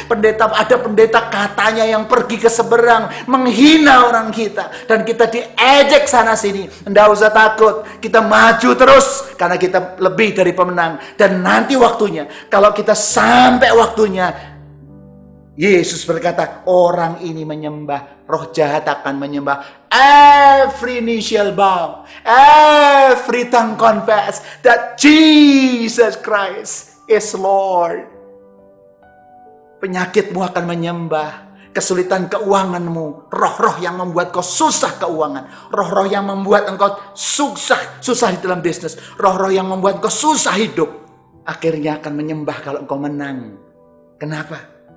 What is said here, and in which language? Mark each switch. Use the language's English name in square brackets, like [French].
[Indonesian] Ada pendeta katanya yang pergi ke seberang menghina orang kita, dan kita diejek sana sini. Tidak usah takut, kita maju terus karena kita lebih dari pemenang. Dan nanti waktunya, kalau kita sampai waktunya, Yesus berkata, orang ini menyembah, roh jahat akan menyembah. [English] Every knee shall bow, every tongue confess that Jesus Christ is Lord. [Indonesian] Penyakitmu akan menyembah, kesulitan keuanganmu, roh-roh yang membuat kau susah keuangan, roh-roh yang membuat engkau susah di dalam bisnis, roh-roh yang membuat engkau susah hidup, akhirnya akan menyembah kalau engkau menang. Kenapa?